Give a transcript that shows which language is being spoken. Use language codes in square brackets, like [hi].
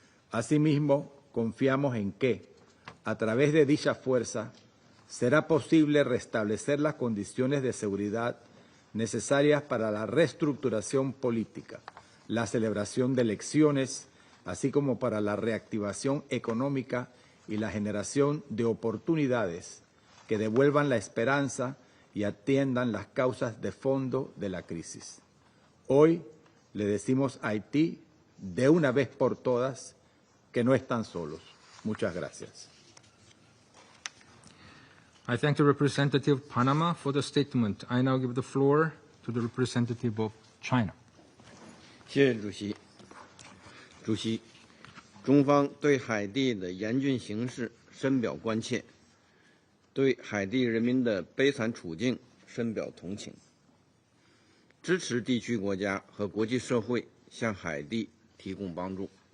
[es] Asimismo, confiamos en que, a través de dicha fuerza, será posible restablecer las condiciones de seguridad necesarias para la reestructuración política, la celebración de elecciones, así como para la reactivación económica y la generación de oportunidades que devuelvan la esperanza y atiendan las causas de fondo de la crisis. Hoy le decimos a Haití, de una vez por todas, que no están solos. Muchas gracias. [en] I thank the representative of Panama for the statement. I now give the floor to the representative of China. [zh] 谢谢主席。主席，中方对海地的严峻形势深表关切，对海地人民的悲惨处境深表同情，支持地区国家和国际社会向海地提供帮助。